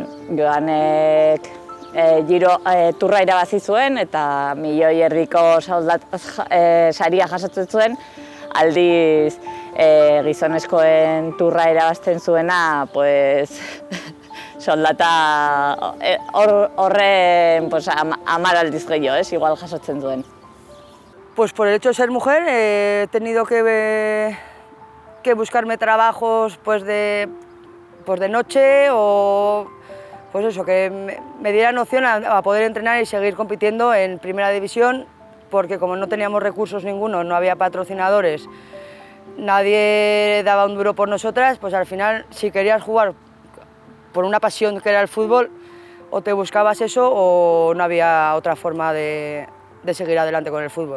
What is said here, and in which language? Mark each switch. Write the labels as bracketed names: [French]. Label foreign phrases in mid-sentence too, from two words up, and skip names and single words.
[Basque] Joanek turra irabazi zuen eta 1.000.000 saria jasotzen zuen, aldiz gizonezkoen turra irabazten zuena soldata horren 10 aldiz gehiago, igual jasotzen duen. [Spanish] Pues por el hecho de ser mujer he tenido que buscarme trabajos de noche o que me dieran opción a poder entrenar y seguir compitiendo en primera división, porque como no teníamos recursos ninguno, no había patrocinadores, nadie daba un duro por nosotras, pues al final si querías jugar por una pasión que era el fútbol, o te buscabas eso o no había otra forma de seguir adelante con el fútbol.